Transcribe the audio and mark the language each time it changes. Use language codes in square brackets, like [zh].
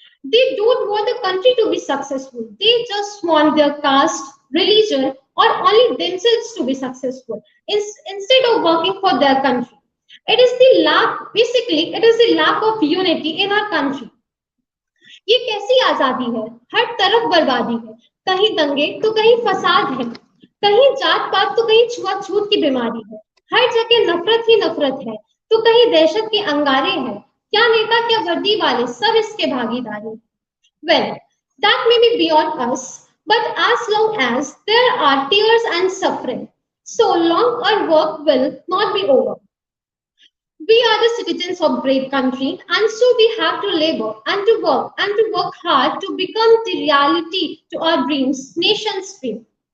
[en] They don't want the country to be successful. They just want their caste, religion, or only themselves to be successful instead of working for their country. It is the lack, basically, it is the lack of unity in our country. [hi] ये कैसी आजादी है? हर तरफ बर्बादी है, कहीं दंगे तो कहीं फसाद है, कहीं जात पात तो कहीं छुआछूत की बीमारी है, हर जगह नफरत ही नफरत है, तो कहीं दहशत के अंगारे हैं, क्या नेता क्या वर्दी वाले सब इसके भागीदार हैं. [en] Well, that may be beyond us, but as long as there are tears and suffering, so long our work will not be over. We are the citizens of great country, and so we have to labor and to work hard to become the reality to our dreams, nation's dream.